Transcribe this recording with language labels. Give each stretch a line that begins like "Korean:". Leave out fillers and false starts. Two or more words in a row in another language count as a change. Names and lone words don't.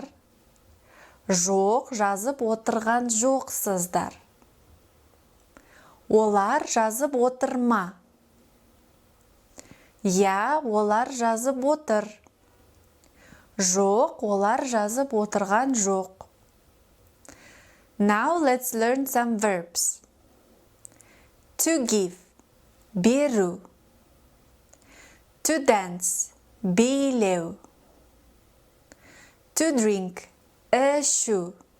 Kazakh: Жоқ, жазып отырған жоқсыздар. Олар жазып отыр ма? Я, олар жазып отыр. Жоқ, олар жазып отырған жоқ.
English: Now let's learn some verbs. To give, беру. To dance, билеу. To drink, ішу.